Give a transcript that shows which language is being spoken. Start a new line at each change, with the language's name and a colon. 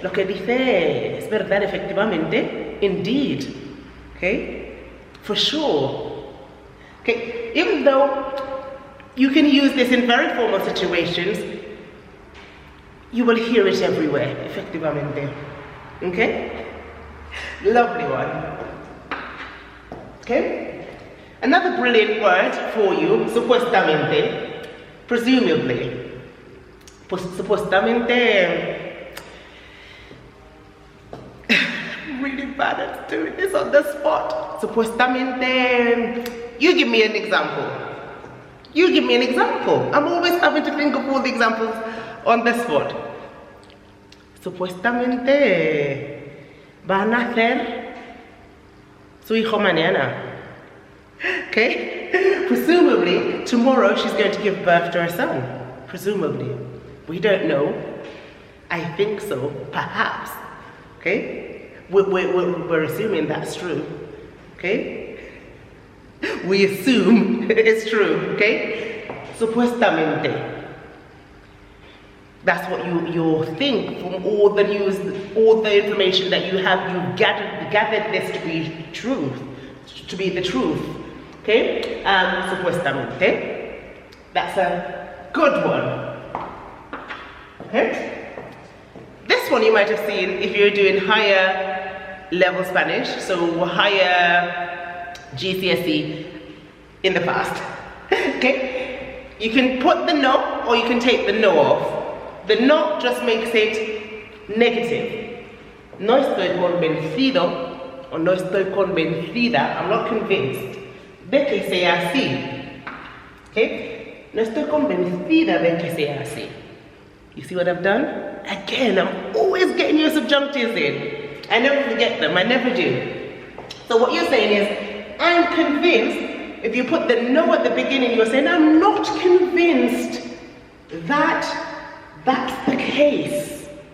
Spanish: Lo que dice es verdad, efectivamente.
English: Indeed. Okay? For sure. Okay, even though you can use this in very formal situations, you will hear it everywhere, efectivamente. Okay? Lovely one. Okay? Another brilliant word for you, supuestamente, presumably.
Spanish: Supuestamente.
English: Really bad at doing this on the spot. Supuestamente. You give me an example. You give me an example. I'm always having to think of all the examples on the spot.
Spanish: Supuestamente va a nacer su hijo mañana.
English: Okay? Presumably, tomorrow she's going to give birth to her son. Presumably. We don't know. I think so, perhaps. Okay? We're assuming that's true. Okay? We assume it's true. Okay?
Spanish: Supuestamente.
English: That's what you think from all the news, all the information that you have. You've gathered this to be truth, to be the truth. Okay? Supuestamente. That's a good one. Okay? This one you might have seen if you're doing higher level Spanish, so higher GCSE in the past. Okay? You can put the no or you can take the no off. The no just makes it negative.
Spanish: No estoy convencido or no estoy convencida,
English: I'm not convinced
Spanish: de que sea así. Okay? No estoy convencida de que sea así.
English: You see what I've done? Again, I'm always getting your subjunctives in. I never forget them, I never do. So what you're saying is, I'm convinced. If you put the no at the beginning, you're saying, I'm not convinced that that's the case.